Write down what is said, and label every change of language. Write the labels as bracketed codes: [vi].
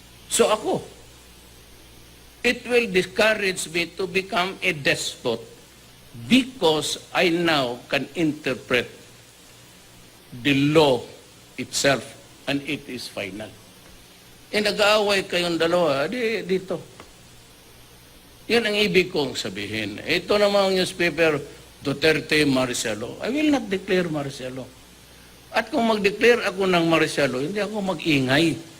[en] So [tl] ako, [en] it will discourage me to become a despot because I now can interpret the law itself and it is final. [tl] Nag-aaway kayong dalawa, dito. Yan ang ibig kong sabihin. Ito namang newspaper, Duterte martial law. [en] I will not declare martial law. [tl] At kung mag-declare ako ng martial law, hindi ako mag-ingay.